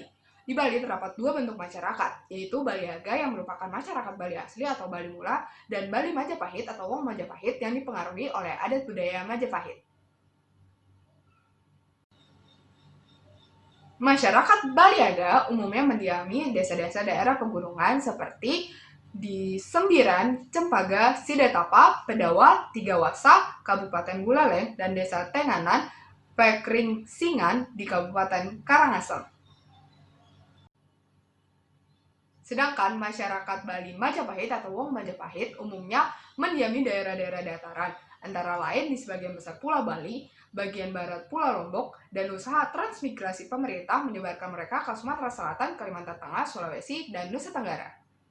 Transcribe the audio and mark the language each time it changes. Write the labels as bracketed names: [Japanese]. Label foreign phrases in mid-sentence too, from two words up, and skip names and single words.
[Indonesian] Di Bali terdapat dua bentuk masyarakat, yaitu Bali Aga yang merupakan masyarakat Bali asli atau Bali Mula, dan Bali Majapahit atau Wong Majapahit yang dipengaruhi oleh adat budaya Majapahit. Masyarakat Bali Aga umumnya mendiami desa-desa daerah pegunungan seperti di Sembiran, Cempaka, Sidetapa, Pedawa, Tigawasa, Kabupaten Buleleng, dan Desa Tenganan, Pekringsingan di Kabupaten Karangasem. Sedangkan masyarakat Bali Majapahit atau Wong Majapahit umumnya mendiami daerah-daerah dataran, antara lain di sebagian besar Pulau Bali, bagian barat Pulau Lombok, dan usaha transmigrasi pemerintah menyebarkan mereka ke Sumatera Selatan, Kalimantan Tengah, Sulawesi, dan Nusa Tenggara.